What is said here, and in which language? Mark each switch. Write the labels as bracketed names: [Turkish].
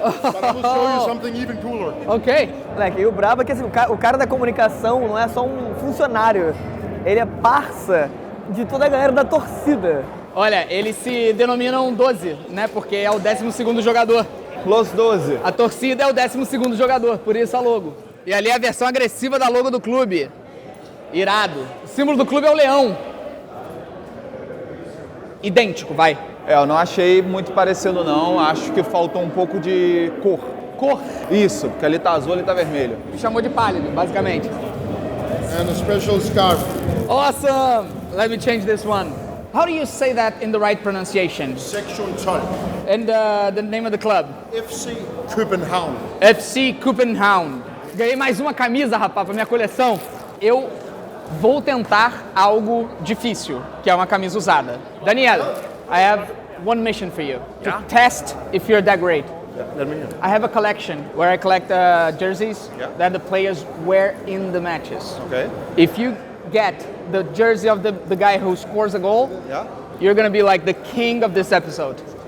[English] But I will show you something even cooler. Ok. [Portuguese] moleque, e o brabo é que assim, o cara da comunicação não é só um funcionário. Ele é parça de toda a galera da torcida. Olha, eles se denominam 12, né? Porque é o 12º jogador. [Spanish] Los 12. [Portuguese] A torcida é o 12º jogador, por isso a logo. E ali é a versão agressiva da logo do clube. Irado. O símbolo do clube é o leão. Idêntico, vai. Eu não achei muito parecido não, acho que faltou um pouco de cor. Cor. Isso, porque ali tá azul, ali tá vermelho. Me chamou de pálido, basicamente. [English] And a special scarf. Awesome! Let me change this one. How do you say that in the right pronunciation? Section 12. And the name of the club? FC Copenhagen. FC Copenhagen. [Portuguese] Ganhei mais uma camisa, rapaz, pra minha coleção. Eu vou tentar algo difícil, que é uma camisa usada. [English] Daniel, I have one mission for you. To test if you're that great. I have a collection where I collect jerseys that the players wear in the matches. Ok. If you get the jersey of the guy who scores a goal, you're gonna be like the king of this episode.